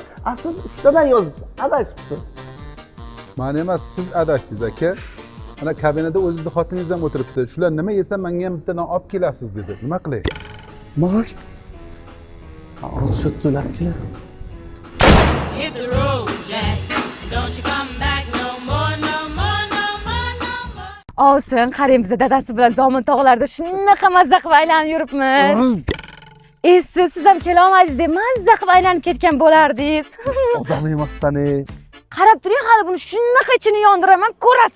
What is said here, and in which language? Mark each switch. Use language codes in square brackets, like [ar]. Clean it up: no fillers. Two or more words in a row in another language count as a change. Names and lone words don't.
[uz] Siz 3 tadan yozibsiz. Adashibsiz. Ma'ni emas, siz adashdingiz aka. Ana kabinada o'zingizning xotiningiz ham o'tiribdi. Shular nima yesa menga ham bittadan olib kelasiz dedi. Nima qilay? Maosh. Hozir to'lab keladi. [en] Hit the road, Jack. Don't you come back no more. [uz] Olsun, qarang biz dadasi bilan Zomin tog'larda shunaqa mazza qilib aylanib yuribmiz. Siz ham kela olmadingiz deb mazza qilib aylanib ketgan bo'lardingiz. Odam emassan. Qarab turing, hali buni shunaqa ichini yondiraman, ko'rasiz.